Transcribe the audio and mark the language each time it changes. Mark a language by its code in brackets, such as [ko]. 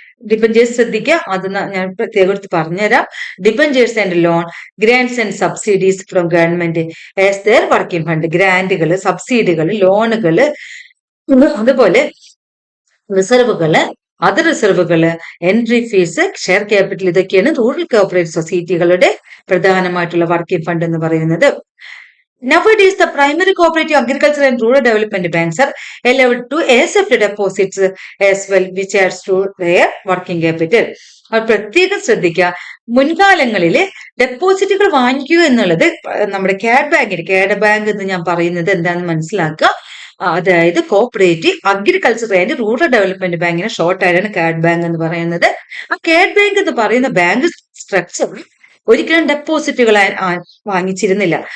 [ml] Debentures ശ്രദ്ധിക്കുക, അത് ഞാൻ പ്രത്യേകം എടുത്ത് പറഞ്ഞുതരാം. [en] Debentures and loan, grants and subsidies from government as their working fund. [ml] ഗ്രാന്റുകൾ, സബ്സിഡികൾ, ലോണുകൾ, അതുപോലെ റിസർവുകള്, other റിസർവുകള്, entry fees, share capital, ഇതൊക്കെയാണ് റൂറൽ കോപ്പറേറ്റീവ് സൊസൈറ്റികളുടെ പ്രധാനമായിട്ടുള്ള വർക്കിംഗ് ഫണ്ട് എന്ന് പറയുന്നത്. [en] Nowadays, the primary cooperative agriculture and rural development banks are allowed to accept deposits as well, which adds to their working capital. [ml] അത് പ്രത്യേകം ശ്രദ്ധിക്കുക. മുൻകാലങ്ങളില് ഡെപ്പോസിറ്റുകൾ വാങ്ങിക്കുക എന്നുള്ളത് നമ്മുടെ കാഡ് ബാങ്ക് എന്ന് ഞാൻ പറയുന്നത് എന്താണെന്ന് മനസ്സിലാക്കുക. അതായത് cooperative agriculture and rural development ബാങ്കിനെ ഷോർട്ട് ആയിട്ടാണ് കാഡ് ബാങ്ക് എന്ന് പറയുന്നത്. ആ കാഡ് ബാങ്ക് എന്ന് പറയുന്ന ബാങ്ക് സ്ട്രക്ചർ ഒരിക്കലും ഡെപ്പോസിറ്റുകൾ വാങ്ങിച്ചിരുന്നില്ല.